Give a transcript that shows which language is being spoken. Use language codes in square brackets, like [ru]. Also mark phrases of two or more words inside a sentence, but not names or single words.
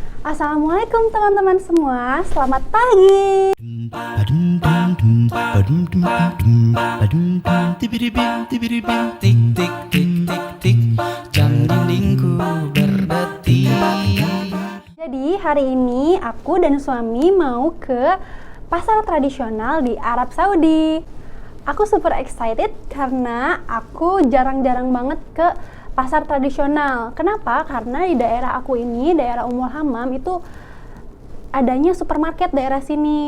[id] Assalamualaikum teman-teman semua, selamat pagi. Tik tik tik tik tik, jam dindingku berdetik. Jadi hari ini aku dan suami mau ke pasar tradisional di Arab Saudi. Aku [en] super excited [id] karena aku jarang-jarang banget ke pasar tradisional. Kenapa? Karena di daerah aku ini, daerah Ummul Hammam itu adanya supermarket daerah sini.